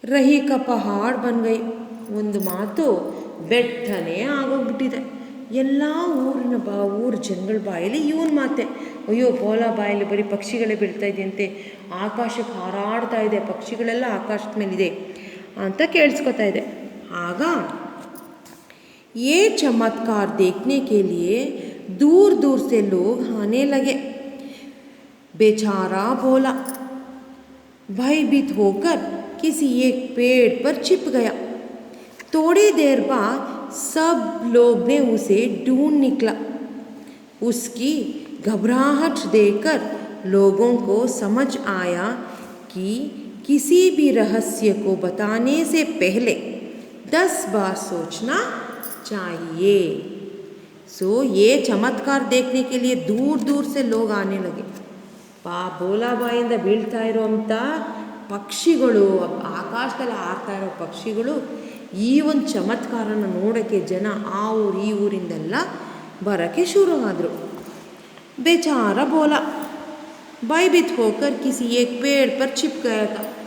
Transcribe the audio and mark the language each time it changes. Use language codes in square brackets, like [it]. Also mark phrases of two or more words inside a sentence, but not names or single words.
[hi] राई का पहाड़ बन गई. [kn] ಒಂದು ಮಾತು ಬೆಟ್ಟನೇ ಆಗೋಗ್ಬಿಟ್ಟಿದೆ. ಎಲ್ಲ ಊರ ಜನಗಳ ಬಾಯಲ್ಲಿ ಇವನ್ ಮಾತೆ. ಅಯ್ಯೋ ಬೋಲ ಬಾಯಲ್ಲಿ ಬರೀ ಪಕ್ಷಿಗಳೇ ಬೀಳ್ತಾ ಇದೆಯಂತೆ, ಆಕಾಶಕ್ಕೆ ಹಾರಾಡ್ತಾ ಇದೆ, ಪಕ್ಷಿಗಳೆಲ್ಲ ಆಕಾಶದ ಮೇಲಿದೆ ಅಂತ ಕೇಳಿಸ್ಕೊತಾ ಇದೆ. [hi] ಆಗ ये चमत्कार देखने के लिए दूर दूर से लोग आने लगे. बेचारा भोला भयभीत होकर किसी एक पेड़ पर छिप गया. थोड़ी देर बाद सब लोग ने उसे ढूंढ निकला. उसकी घबराहट देखकर लोगों को समझ आया कि किसी भी रहस्य को बताने से पहले 10 बार सोचना चाहिए. सो ये चमत्कार देखने के लिए दूर दूर से लोग आने लगे. [kn] ಬೋಲಾ ಬಾಯಿಂದ ಬೀಳ್ತಾ ಇರೋವಂಥ ಪಕ್ಷಿಗಳು, ಆಕಾಶದಲ್ಲಿ ಹಾರ್ತಾ ಇರೋ ಪಕ್ಷಿಗಳು ಈ ಒಂದು ಚಮತ್ಕಾರನ ನೋಡೋಕ್ಕೆ ಜನ ಆ ಊರು ಈ ಊರಿಂದೆಲ್ಲ ಬರೋಕ್ಕೆ ಶುರು ಆದರು. [hi] बेचारा भोला भयभीत होकर किसी एक पेड़ पर छिप गया था.